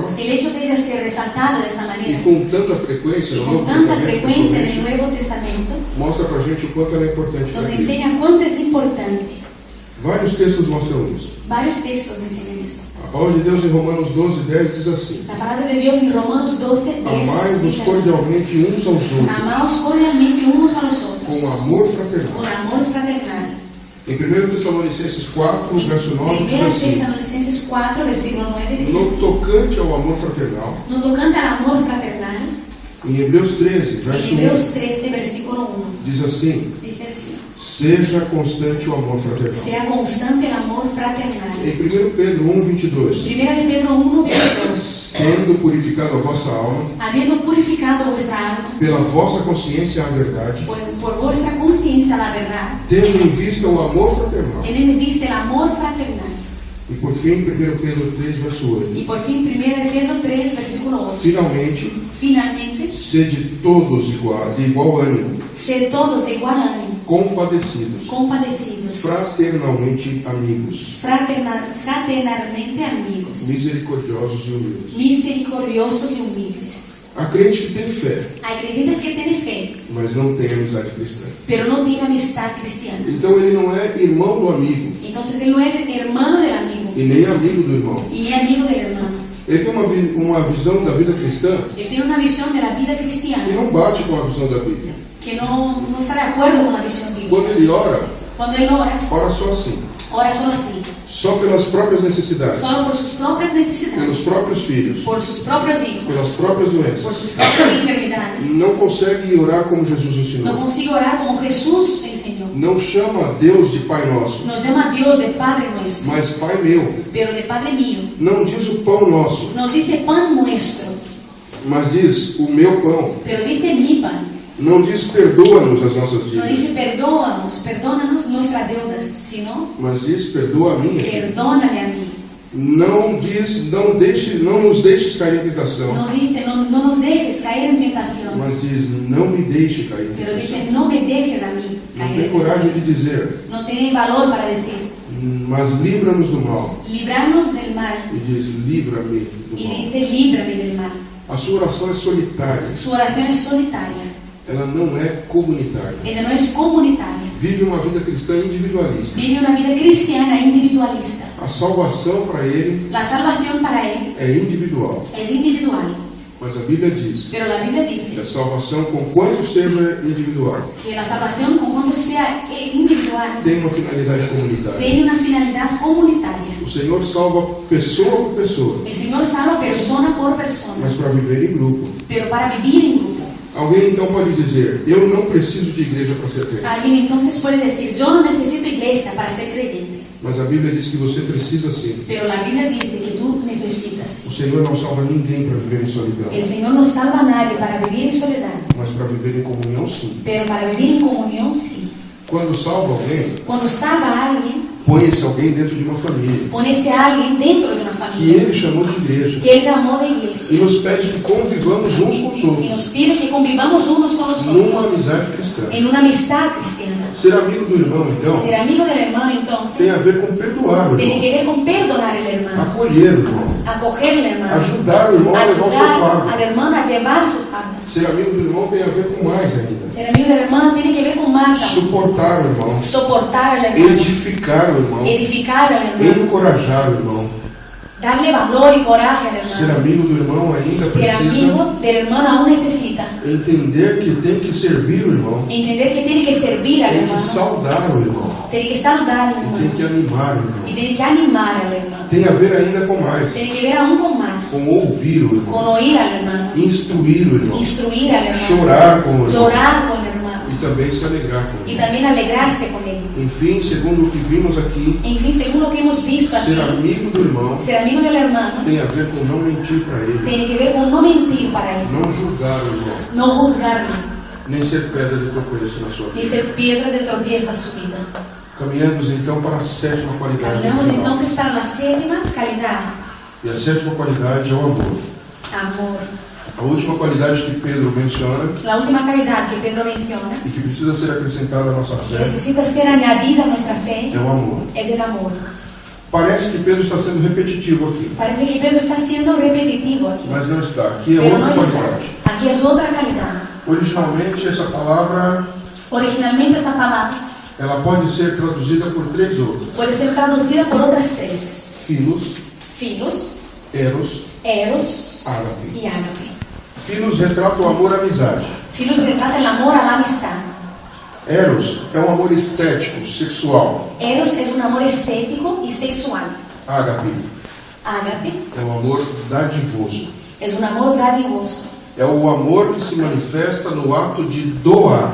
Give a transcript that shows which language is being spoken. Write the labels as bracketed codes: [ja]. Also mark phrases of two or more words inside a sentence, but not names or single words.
[es] El hecho de ella ser resaltado de esa [pt] e [es] manera [pt] com tanta frequência [es] y [pt] no [es] con [pt] Novo [es] tanta [pt] Testamento, [es] frecuencia en el [pt] principalmente, [es] Nuevo Testamento, [pt] mostra pra gente o quanto ela é importante [es] nos [pt] para Cristo. [es] enseña cuánto es importante. [pt] Vários textos mostram isso. [es] Varios textos enseñan esto. [pt] A palavra de Deus em Romanos 12:10 diz assim: [es] La palabra de Dios en Romanos 12:10 [pt] Amai-vos [es] dice así: [pt] cordialmente uns aos outros, [es] amaos cordialmente unos a los otros, [pt] com amor fraternal. [es] con amor fraternal. [pt] Em 1 Tessalonicenses 4, verso 9, diz [es] 1 [pt] assim: [es] Tesalonicenses 4, versículo 9 dice [pt] No [es] así: [pt] tocante ao amor fraternal, [es] no tocante al amor fraternal, [pt] em Hebreus 13, verso [es] en [pt] 1, [es] Hebreos 13, versículo 1, [pt] diz assim: [es] dice así: [pt] Seja constante o amor fraternal. [es] sea constante el amor fraternal. [pt] Em 1 Pedro 1:22, [es] Primera de Pedro 1, 22. [pt] tendo purificado a vossa alma [es] Habiendo purificado vuestra alma [pt] pela vossa consciência à verdade, [es] por vuestra conciencia la verdad, [pt] tendo em vista o amor fraternal. [es] teniendo en vista el amor fraternal. [pt] E por fim, 1 Pedro 3, verso 8. [es] Y por fin, 1 de Pedro 3, versículo 8. [pt] Finalmente, [es] Finalmente, [pt] sede todos de igual ânimo, [es] sed todos de igual ánimo, [pt] compadecidos, [es] compadecidos, [pt] fraternalmente amigos, [es] fraternalmente amigos, [pt] misericordiosos e humildes. [es] misericordiosos y humildes. [pt] Há crente que tem fé, [es] Hay creyentes que tienen fe, [pt] mas não tem amizade cristã. [es] pero no tienen amistad cristiana. [pt] Então ele não é irmão do amigo [es] Entonces él no es hermano del amigo, [pt] e nem amigo do irmão. [es] y ni amigo del hermano. [pt] Ele tem uma visão da vida cristã [es] Él tiene una visión de la vida [pt] que [es] cristiana [pt] não bate com a visão da Bíblia. [es] que no está de acuerdo con la visión [pt] Quando [es] bíblica. [pt] ele ora, [es] Cuando él [pt] ora só assim, [es] ora solo así, [pt] só pelas próprias necessidades, [es] solo por sus propias [pt] pelos [es] necesidades, [pt] próprios filhos, [es] por sus propios hijos, [pt] pelas próprias [es] por [pt] doenças. [es] sus propias enfermedades. [pt] Não consegue orar como Jesus [es] No [pt] ensinou. [es] consigue orar como Jesús enseñó. [pt] Não chama Deus de Pai Nosso, [es] Nos llama Dios de Padre nuestro, [pt] mas Pai meu. [es] pero de Padre mío. [pt] Não diz o pão nosso, [es] Nos dice pan nuestro, [pt] mas diz o meu pão. [es] pero dice mi pan. [pt] Não diz perdoa-nos as nossas [es] No [pt] dívidas, [es] dice perdónanos nuestras deudas, sino [pt] mas diz perdoa a minha. [es] perdóname a mí. [pt] Não diz não nos deixes cair em tentação, [es] No dice no nos dejes caer en tentación, [pt] mas diz não me deixe cair em [es] pero [pt] tentação. [es] dice no me dejes a mí [pt] Não [es] caer [pt] tem [es] en [pt] coragem [es] tentación. [pt] de dizer, [es] No tiene valor para decir, [pt] mas livra-nos do mal. [es] librarnos del mal, [pt] E diz livra-me do [es] y [pt] mal. [es] dice líbrame del mal. [pt] A sua oração é solitária, [es] Su oración es solitaria, [pt] ela não é comunitária. [es] ella no es comunitaria. [pt] Vive uma vida cristã individualista. [es] Vive una vida cristiana individualista. [pt] A salvação para ele [es] La salvación para él [pt] é individual, [es] es individual, [pt] mas a Bíblia diz [es] pero la Biblia [pt] que [es] dice [pt] a salvação, conquanto seja individual, [es] que la salvación, con cuanto sea individual, [pt] tem uma finalidade comunitária. [es] tiene una finalidad comunitaria. [pt] O Senhor salva pessoa por pessoa, [es] El Señor salva persona por persona, [pt] mas para viver em grupo. [es] pero para vivir en grupo. [pt] Alguém então pode dizer, eu não preciso de igreja para ser crente. [es] Alguien entonces puede decir, yo no necesito iglesia para ser creyente, [pt] Mas a Bíblia diz que você precisa sim. [es] pero la Biblia dice que tú necesitas. [pt] O Senhor não salva ninguém para viver em solidão, [es] El Señor no salva a nadie para vivir en soledad, [pt] mas para viver em comunhão sim. [es] pero para vivir en comunión sí. [pt] Quando salva alguém, [es] Cuando salva a alguien, [pt] põe esse alguém dentro de uma família, [es] pone ese alguien dentro de una [pt] que [es] familia, [pt] ele chamou de igreja, [es] que Él llamó de [pt] e [es] iglesia, [pt] nos pede que convivamos uns com os [es] y [pt] outros, [es] nos pide que convivamos unos con los [pt] numa [es] otros, [pt] amizade cristã. [es] en una amistad cristiana. [pt] Ser amigo do irmão, então, [es] Ser amigo del hermano, [pt] tem a [es] entonces, [pt] ver com perdoar o [es] tiene [pt] irmão, [es] que ver con perdonar al hermano, [pt] acolher o irmão, [es] acoger al hermano, [pt] ajudar o irmão a levar o seu [es] ayudar [pt] fardo. [es] al hermano a llevar su fardo. [pt] Ser amigo do irmão tem a ver com mais ainda. [es] Ser amigo del hermano tiene que ver con más aún. [pt] Suportar o irmão, [es] Soportar al hermano, [pt] edificar o irmão, [es] edificar al hermano, [pt] encorajar o irmão. [es] darle valor y coraje al [pt] Ser [es] hermano. [pt] amigo do irmão ainda [es] Ser [pt] precisa [es] amigo del hermano aún necesita [pt] entender que tem que servir o irmão, [es] entender que tiene que servir al [pt] tem que [es] hermano, [pt] saudar o irmão, [es] tiene que saludar al [pt] e tem que [es] hermano [pt] animar o [es] y [pt] irmão. [es] tiene que animar al hermano. [pt] Tem a ver ainda com mais, [es] Tiene que ver aún con más, [pt] com ouvir o [es] con [pt] irmão, [es] oír al hermano, [pt] instruir o irmão, [es] instruir al hermano, [pt] chorar com o irmão [es] llorar con el hermano [pt] e também se alegrar com [es] y [pt] ele. [es] también alegrarse con él. [pt] Enfim, segundo o que vimos aqui, [es] En fin, según lo que hemos visto aquí, [pt] ser amigo do irmão [es] ser amigo del hermano [pt] tem a ver com não mentir para ele, [es] tiene que ver con no mentir para él, [pt] não julgar o irmão, [es] no juzgarlo, [pt] nem ser pedra de tropeço na sua [es] ni [pt] vida. [es] ser piedra de tropiezo a su vida. [pt] Caminhamos então para a sétima qualidade do [es] Caminamos [pt] final. [es] entonces para la séptima calidad, [pt] E a sétima qualidade é o amor. [es] amor. [pt] A última qualidade que Pedro menciona [es] La última calidad que Pedro menciona, [pt] e que precisa ser acrescentada à nossa [es] que [pt] fé [es] necesita ser añadida a nuestra fe, [pt] é o amor. [es] es el amor. [pt] Parece que Pedro está sendo repetitivo aqui, [es] Parece que Pedro está siendo repetitivo aquí, [pt] mas não está. Aqui é [es] pero [pt] outra [es] no está. [pt] qualidade. [es] Aquí es otra calidad. [pt] Originalmente, essa palavra [es] Originalmente esa palabra [pt] ela pode ser traduzida por três outras. [es] puede ser traducida por otras tres. [pt] Filos, [es] Filos, [pt] Eros, [es] Eros [pt] Ágape. [es] y Ágape. [pt] Filos retrata o amor à amizade. [es] Filos retrata el amor a la amistad. [pt] Eros é um amor estético, sexual. [es] Eros es un amor estético y sexual. [pt] Ágape [es] Ágape [pt] é um amor dadivoso. [es] es un amor dadivoso. [pt] É o amor que se manifesta no ato de doar.